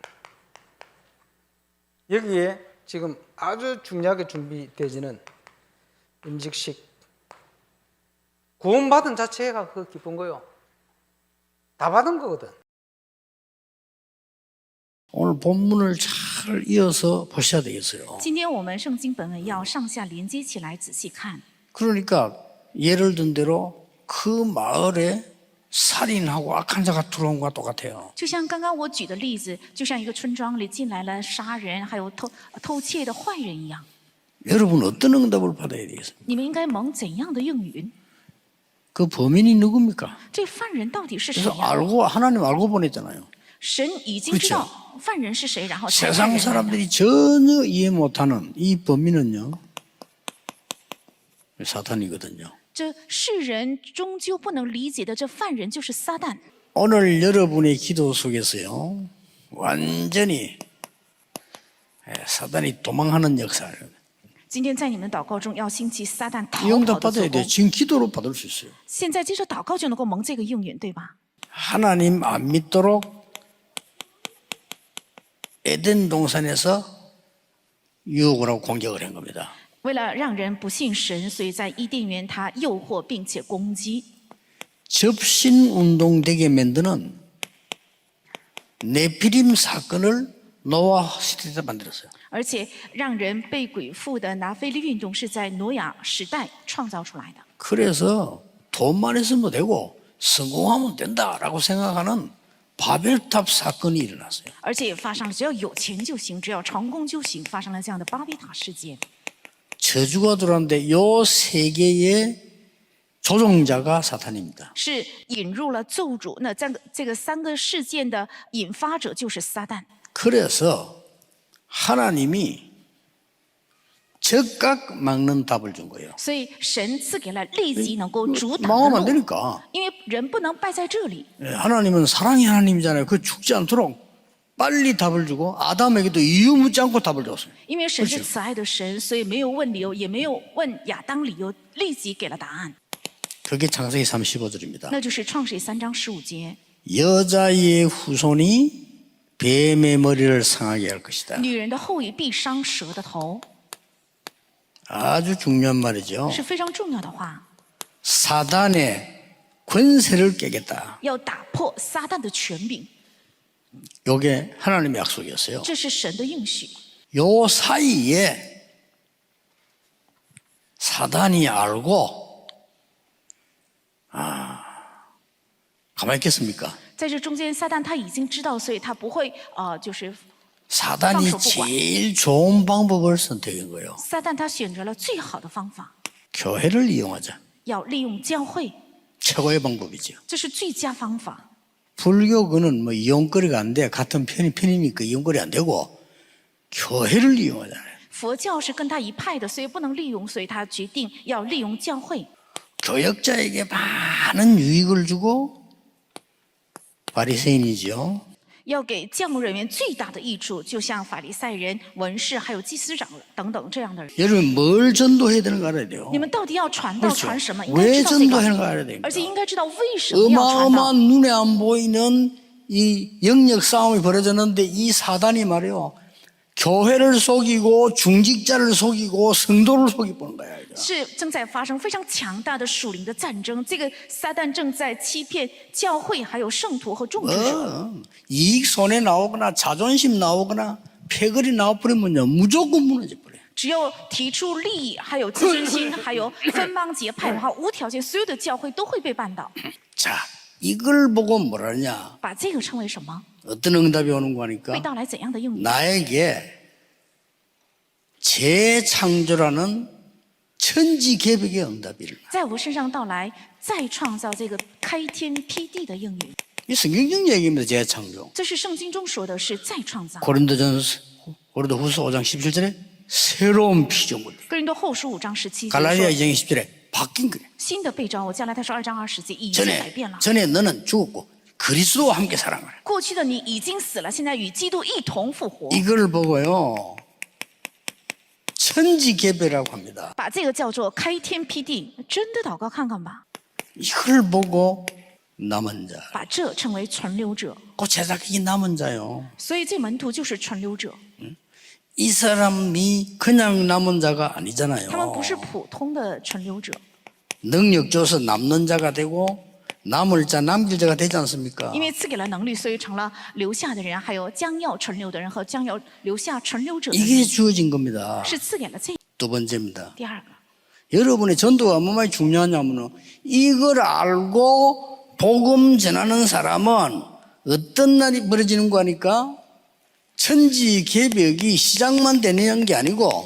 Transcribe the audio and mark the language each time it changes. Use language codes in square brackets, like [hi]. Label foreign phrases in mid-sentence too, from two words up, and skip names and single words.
[ko] 여기에 지금 아주 중요하게 준비되지는 임직식 구원받은 자체가 그 기쁜 거요. 다 받은 거거든. 오늘 본문을 잘 이어서 보셔야 되겠어요. [zh] 今天我们圣经本文要上下连接起来仔细看。 [ko] 그러니까 예를 든 대로 그 마을에 살인하고 악한 자가 들어온 것과 똑같아요. [zh] 就像刚刚我举的例子，就像一个村庄里进来了杀人还有偷窃的坏人一样。 [ko] 여러분 어떤 응답을 받아야 되겠어요? [zh] 你们应该蒙怎样的应允？ [ko] 그 범인이 누굽니까? [zh] 这犯人到底是谁 [ko] 그래서 [zh] 呀、 [ko] 알고 하나님 알고 보냈잖아요. [zh] 神已经知道犯人是谁，然后才派 [ko] 세상 [zh] 人来的。 [ko] 사람들이 전혀 이해 못하는 이 범인은요 사탄이거든요. [zh] 这世人终究不能理解的，这犯人就是撒旦。 [ko] 오늘 여러분의 기도 속에서요 완전히 사탄이 도망하는 역사를 [zh] 今天在你们祷告中要兴起撒旦逃 [ko] 이 [zh] 跑 [ko] 응답 [zh] 的做 [ko] 받아야 돼요. [zh] 工。 [ko] 지금 기도로 받을 수 있어요. [zh] 现在接着祷告就能够蒙这个应允，对吧？ [ko] 하나님 안 믿도록 에덴 동산에서 유혹을 하고 공격을 한 겁니다. [zh] 为了让人不信神，所以在伊甸园他诱惑并且攻击。 [ko] 접신운동 되게 만드는 네피림 사건을 노아 시대에 만들었어요. [zh] 而且让人被鬼附的拿非利运动是在挪亚时代创造出来的。 [ko] 그래서 돈만 있으면 되고 성공하면 된다라고 생각하는 바벨탑 사건이 일어났어요. [zh] 而且也发生了只要有钱就行，只要成功就行，发生了这样的巴比塔事件。 [ko] 저주가 들어왔는데 요 세 개의 조종자가 사탄입니다. [zh] 是引入了咒诅，那这个三个事件的引发者就是撒旦。 [ko] 그래서 하나님이 즉각 막는 답을 준 거예요. [zh] 所以神赐给了立即能够阻挡的 [ko] 망하면 안 [zh] 路， [ko] 되니까. [zh] 因为人不能败在这里。 [ko] 하나님은 사랑의 하나님이잖아요. 그 죽지 않도록 빨리 답을 주고 아담에게도 이유 묻지 않고 답을 줬어요. [zh] 因为神是慈爱的神，所以没有问理由，也没有问亚当理由，立即给了答案。 [ko] 그게 창세기 35절입니다. [zh] 那就是创世3章15节， [ko] 여자의 후손이 뱀의 머리를 상하게 할 것이다. [zh] 女人的后裔必伤蛇的头， [ko] 아주 중요한 말이죠. [zh] 是非常重要的话。 [ko] 사단의 권세를 깨겠다. [zh] 要打破撒旦的权柄， [ko] 이게 하나님의 약속이었어요. [zh] 这是神的应许。 [ko] 요 사이에 사단이 알고 가만히 있겠습니까? [zh] 在这中间，撒旦他已经知道，所以他不会就是 [ko] 사단이 제일 좋은 방법을 선택한 거예요. [zh] 撒旦他选择了最好的方法， [ko] 교회를 이용하자. [zh] 要利用教会， [ko] 최고의 방법이죠. [zh] 这是最佳方法。 [ko] 불교는 뭐 이용거리가 안 돼. 같은 편이니까 이용거리 안 되고 교회를 이용하잖아요. [zh] 佛教是跟他一派的，所以不能利用，所以他决定要利用教会， [ko] 교역자에게 많은 유익을 주고 바리새인이죠. [zh] 要给教牧人员最大的益处，就像法利赛人、文士还有祭司长等等这样的人。 [ko] 여러분 뭘 전도해야 되는가 알아야 돼요. [zh] 你们到底要传道 [ko] 그렇죠. [zh] 传什么？应该 [ko] 왜 [zh] 知道这 [ko] 전도하는 거 [zh] 个， [ko] 알아야 됩니다. [zh] 而且应该知道为什么要传道。 [ko] 어마어마한 눈에 안 보이는 이 영역 싸움이 벌어졌는데 이 사단이 말이요. 교회를 속이고 중직자를 속이고 성도를 속이보는 거야. 이거. [zh] 是正在发生非常强大的属灵的战争，这个撒旦正在欺骗教会、还有圣徒和众职者。 [ko] 이익 손해 나오거나 자존심 나오거나 패거리 나와버리면요. 무조건 무너져버려요. [zh] 只要提出利益、还有自尊心、还有分帮结派的话，无条件所有的教会都会被绊倒。 [ko] 자, 이걸 보고 뭐라냐. [zh] 把这个称为什么？ [ko] 어떤 응답이 오는 거니까 [zh] 会到来怎样的应允？ [ko] 나에게 재창조라는 천지개벽의 응답이 일어나. [zh] 在我身上到来再创造这个开天辟地的应允。 [ko] 이 성경적 얘기입니다. 재창조. [zh] 这是圣经中说的是再创造。 [ko] 고린도후서 5장 17절에 새로운 피조물. [zh] 哥林多后书5章17节 [ko] 갈라디아 [zh] 说 [ko] 2장 20절에 바뀐 거예요. [zh] 新的被召，我加拉太书2章20节已经改变了。 [ko] 전에 너는 죽었고 그리스도와 함께 살아가라. [zh] 过去的你已经死了，现在与基督一同复活。 [ko] 이걸 보고요. 천지개벽이라고 합니다. [zh] 把这个叫做开天辟地，真的祷告看看吧。 [ko] 이걸 보고 남은 자. [zh] 把这称为存留者， [ko] 그 제자가 이 남은 자요. [zh] 所以这门徒就是存留者， [ko] 이 사람이 그냥 남은 자가 [zh] 他们 [ko] 아니잖아요. [zh] 不是普通的存留者， [ko] 능력 줘서 남는 자가 되고 남을 자 남길 자가 되지 않습니까? [zh] 因为赐给了能力，所以成了留下的人，还有将要存留的人和将要留下存留者的 [ko] 이게 [zh] 人， [ko] 주어진 겁니다. [zh] 是赐给了这。 [ko] 두 번째입니다. [zh] 第二个， [ko] 여러분의 전도가 얼마나 중요하냐면 이걸 알고 복음 전하는 사람은 어떤 날이 벌어지는 거 하니까 천지개벽이 시작만 되는 게 아니고